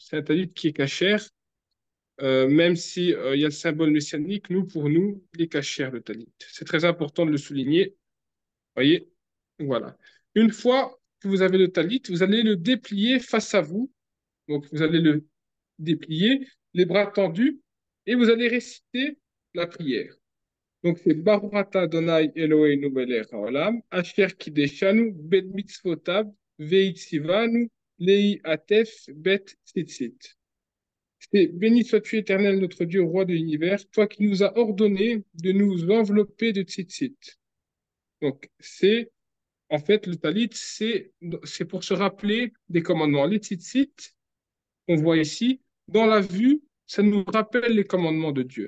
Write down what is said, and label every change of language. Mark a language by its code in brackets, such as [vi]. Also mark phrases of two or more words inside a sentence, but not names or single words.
[fr] C'est un talit qui est cachère, même si il y a le symbole messianique, pour nous, il est cachère le talit. C'est très important de le souligner. Voyez, voilà. Une fois que vous avez le talit, vous allez le déplier face à vous. Donc vous allez le déplier, les bras tendus, et vous allez réciter la prière. Donc c'est [he] ברוך אתה ה' אלהינו מלך העולם אשר קדשנו במצותיו וצונו להתעטף בציצית. [fr] C'est béni sois-tu éternel notre Dieu, roi de l'univers, toi qui nous as ordonné de nous envelopper de tzitzit. Donc c'est en fait le talit, c'est pour se rappeler des commandements. Les tzitzit, on voit ici, dans la vue, ça nous rappelle les commandements de Dieu.